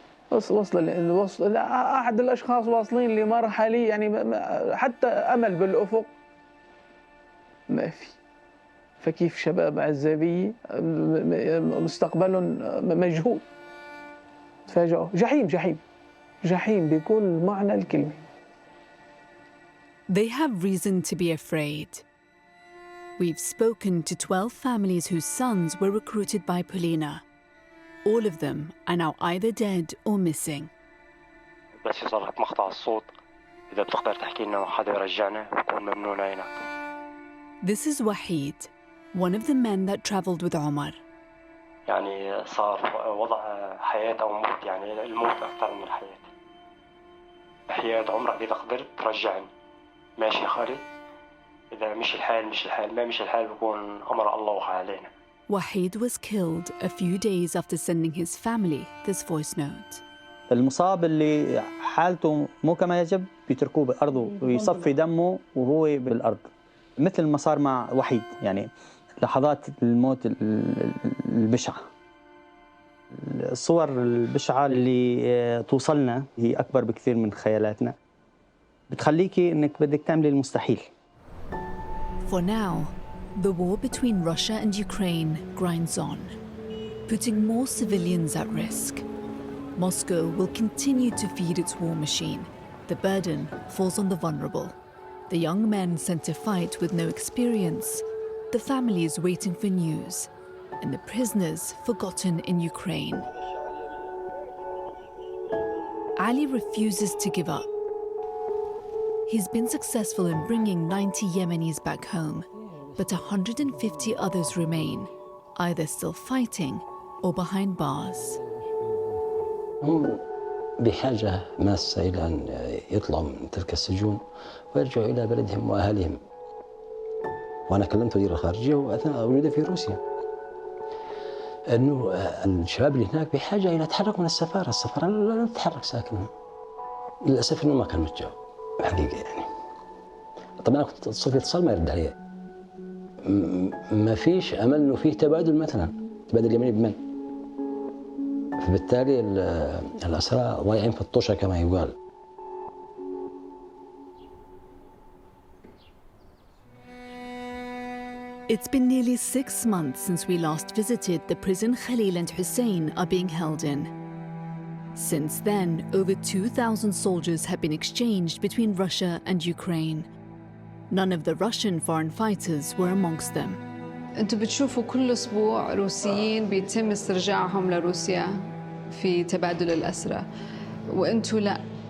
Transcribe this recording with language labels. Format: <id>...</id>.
<ar>وصل أحد الأشخاص واصلين لمرحلة يعني حتى أمل بالأفق ما في. فكيف شباب عزابية مستقبلهم مجهول تفاجئوا؟ جحيم جحيم جحيم بكل معنى الكلمة.</ar> <en>They have reason to be afraid. We've spoken to 12 families whose sons were recruited by Polina. All of them are now either dead or missing.</en> <ar>بس يصلحك مقطع الصوت إذا بتقدر تحكي لنا حدا يرجعنا بكون ممنون عينك.</ar> <en>This is Wahid, one of the men that traveled with Omar.</en> <ar>يعني صار وضع حياة أو موت، يعني الموت أكثر من الحياة. حياة عمرك إذا قدرت ترجعني ماشي يا خالد، إذا مش الحال ما مش الحال بكون أمر الله وقع علينا.</ar> <en>Wahid was killed a few days after sending his family this voice note.</en> <ar>المصاب اللي حالته مو كما يجب بيتركوه بأرضه ويصفي دمه وهو بالأرض، مثل ما صار مع وحيد. يعني لحظات الموت البشعة، الصور البشعة اللي توصلنا هي أكبر بكثير من خيالاتنا، بتخليكي إنك بدك تعملي المستحيل.</ar> <en>For now, the war between Russia and Ukraine grinds on, putting more civilians at risk. Moscow will continue to feed its war machine. The burden falls on the vulnerable. The young men sent to fight with no experience, the families waiting for news, and the prisoners forgotten in Ukraine. Ali refuses to give up. He's been successful in bringing 90 Yemenis back home, but 150 others remain, either still fighting or behind bars.</en> <ar>هم بحاجة ماسة إلى أن يطلعوا من تلك السجون ويرجعوا إلى بلدهم وأهلهم. وأنا كلمت وزير الخارجية وأثناء وجودي في روسيا أنه الشباب اللي هناك بحاجة إلى تحرك من السفارة لا تتحرك ساكنة. للأسف أنه ما كان متجاوب حقيقة يعني. طبعا كنت اتصل في اتصال ما يرد علي. ما فيش أمل أنه فيه تبادل مثلا، تبادل اليمني بمن؟ فبالتالي الأسرى ضايعين في الطوشة كما يقال.</ar> <en>It's been nearly 6 months since we last visited the prison Khalil and Hussein are being held in. Since then, over 2,000 soldiers have been exchanged between Russia and Ukraine. None of the Russian foreign fighters were amongst them.</en> <ar>انتوا بتشوفوا كل اسبوع روسيين بيتم استرجاعهم لروسيا في تبادل الأسرى، وانتوا لا.</ar>